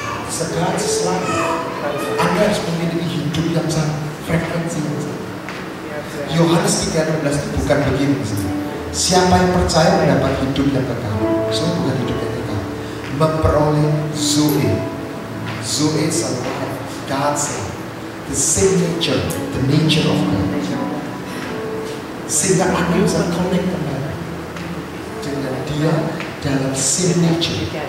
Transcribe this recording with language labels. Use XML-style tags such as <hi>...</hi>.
<id>Segala sesuatu Anda harus memiliki hidup yang sangat frekuensi. Yohanes 3:16 itu bukan begini. Siapa yang percaya mendapat hidup yang kekal. Soalnya bukan hidup yang kekal, memperoleh Zoe.</id> <en>Zoe is a life, God's life, the same nature, the nature of God.</en> <id>Sehingga Anda bisa connect kembali dengan Dia dalam</id> <en>same nature.</en>